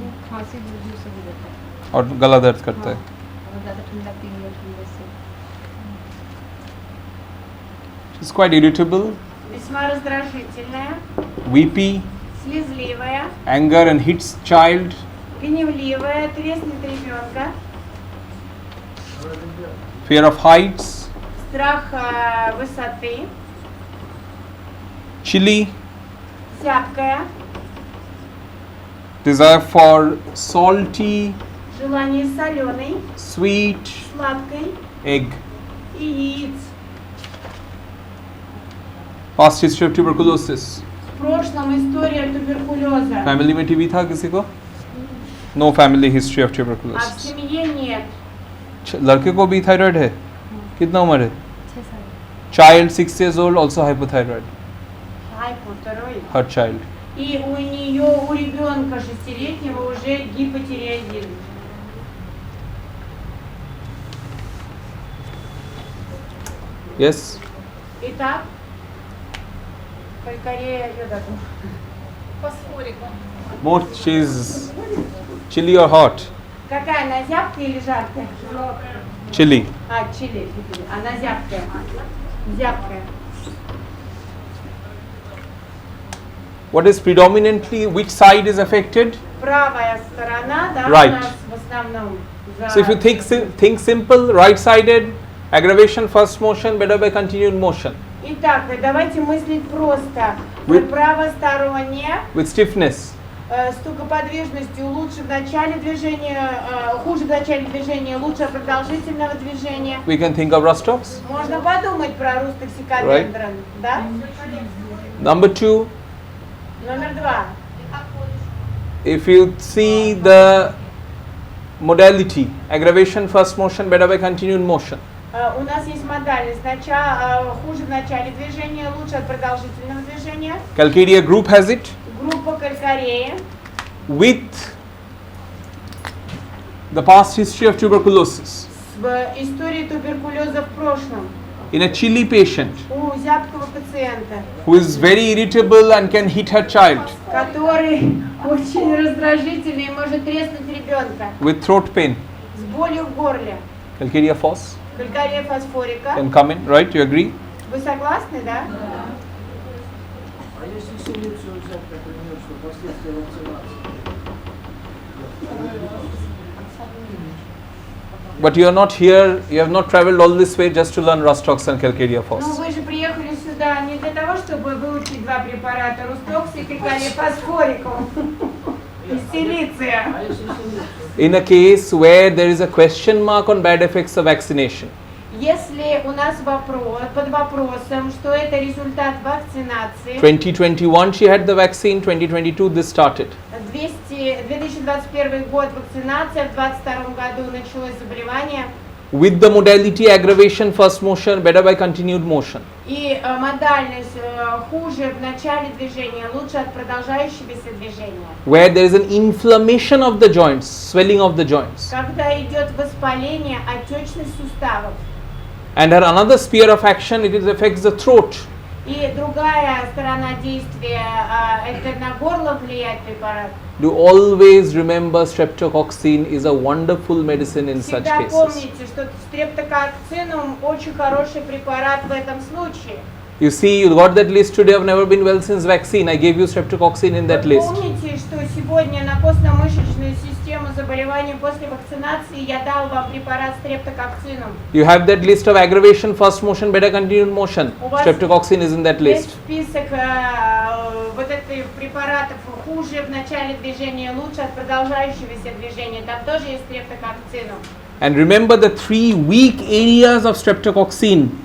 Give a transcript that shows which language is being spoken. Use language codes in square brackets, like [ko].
[hi] खांसी जुकाम से भी रहता है और गला दर्द करता है. और ज़्यादा ठंडा पीने की वजह से [en] She's quite irritable, [ru] Весьма раздражительная, [en] weepy, [ru] слезливая, [en] anger and hits child, [ru] гневливая, треснет ребенка, [en] fear of heights, [ru] страх высоты, [en] chilly, [ru] зябкая, [en] desire for salty, [ru] желание соленой, [en] sweet [ru] сладкой [en] egg. [ru] и яиц. [en] Past history of tuberculosis. [ru] В прошлом история туберкулеза, [hi] Family में TB था किसी को? [en] No family history of [ru] а в [en] tuberculosis. [ru] семье нет. [hi] लड़के को भी थायराइड है? कितना उम्र है? 6 साल [en] Child 6 years old also hypothyroid. Hypothyroid. Her child. [ru] И у нее, у ребенка 6-летнего уже гипотиреоидизм. [en] Yes. [ru] Итак, калькарея йодату. Фосфорика. [en] More. She's chilly or hot? [ru] Какая она, зябкая или жаркая? [en] Chilly. [ru] Чили. Она зябкая. Зябкая. [en] What is predominantly, which side is affected? [ru] Правая сторона, да, [en] Right. [ru] у нас в основном. [en] So if you think simple, right-sided, aggravation, first motion, better by continued motion. [ru] Итак, давайте мыслить просто. [en] With- [ru] Правосторонняя, [en] With stiffness, [ru] с тугоподвижностью лучше в начале движения, хуже в начале движения, лучше продолжительного движения. [en] we can think of Rostocks. [ru] Можно подумать про рустоксикодендрон, да? [en] Number 2, [ru] Номер 2. [en] if you see the modality, aggravation, first motion, better by continued motion. [ru] У нас есть модальность. Хуже в начале движения, лучше от продолжительного движения. [en] Calcaria group has it [ru] Группа калькарея [en] with the past history of tuberculosis [ru] в истории туберкулеза в прошлом [en] in a chilly patient [ru] у зябкого пациента, [en] who is very irritable and can hit her child [ru] который очень раздражительный и может треснуть ребенка [en] with throat pain. [ru] с болью в горле, [en] Calcaria phos [ru] калькария фосфорика. [en] can come in, right? You agree? [ru] Вы согласны, да? А если селекцию взять, например, что последствия вакцинации? [en] But you are not here, you have not traveled all this way just to learn Rustox and Calcaria [ru] Ну, [en] phos. [ru] вы же приехали сюда не для того, чтобы выучить два препарата, Рустокс и калькария фосфорикум и силиция. А если селекцию? [en] In a case where there is a question mark on bad effects of vaccination, [ru] Если у нас вопрос, под вопросом, что это результат вакцинации, [en] 2021 she had the vaccine, 2022 this started. [ru] 2021 год вакцинация, в 2022 году началось заболевание, [en] With the modality aggravation first motion, better by continued motion. [ru] и модальность хуже в начале движения, лучше от продолжающегося движения. [en] Where there is an inflammation of the joints, swelling of the joints. [ru] Когда идет воспаление, отечность суставов. [en] And her another sphere of action, it affects the throat. [ru] И другая сторона действия, это на горло влияет препарат. [en] Do always remember streptococcine is a wonderful medicine in such [ru] Всегда [en] cases. [ru] помните, что стрептококцинум очень хороший препарат в этом случае. [en] You see, you got that list today of never been well since vaccine. I gave you streptococcine in that [ru] Вы [en] list. [ru] помните, что сегодня на костно-мышечную систему заболеваний после вакцинации я дал вам препарат стрептококцинум. [en] You have that list of aggravation, first motion, better continued motion. Streptococcine is in that [ru] Есть [en] list. [ru] список вот этих препаратов хуже в начале движения, лучше от продолжающегося движения. Там тоже есть стрептококцинум. [en] And remember the three weak areas of streptococcine.